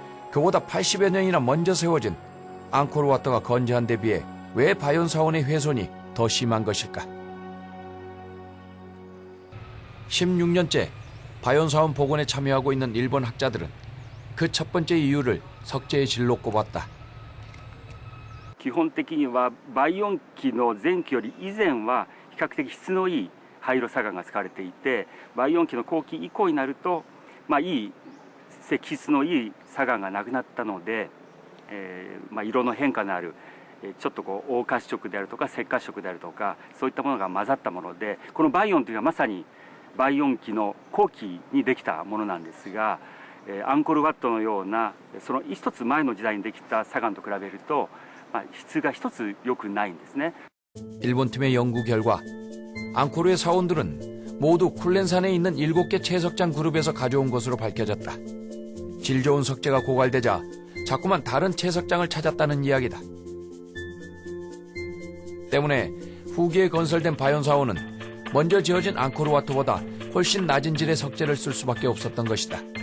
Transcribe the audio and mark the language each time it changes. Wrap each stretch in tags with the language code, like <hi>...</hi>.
<ko>그보다 80여 년이나 먼저 세워진 앙코르와트가 건재한 데 비해 왜 바연사원의 훼손이 더 심한 것일까? 16년째 바연사원 복원에 참여하고 있는 일본 학자들은 그 첫 번째 이유를 석재의 질로 꼽았다.</ko> <ja>基本的には倍音期の前期より以前は比較的質のいい灰色砂岩が使われていて、倍音期の後期以降になると、いい石質のいい砂岩がなくなったので、色の変化のあるちょっとこう黄褐色であるとか赤褐色であるとかそういったものが混ざったもので、この倍音というのはまさに倍音期の後期にできたものなんですが、アンコールワットのようなその一つ前の時代にできた砂岩と比べると、質が一つ良くないんですね。</ja> <ko>일본 팀의 연구 결과 앙코르의 사원들은 모두 쿨렌산에 있는 7개 채석장 그룹에서 가져온 것으로 밝혀졌다. 질 좋은 석재가 고갈되자 자꾸만 다른 채석장을 찾았다는 이야기다. 때문에 후기에 건설된 바연사원은 먼저 지어진 앙코르와트보다 훨씬 낮은 질의 석재를 쓸 수밖에 없었던 것이다.</ko>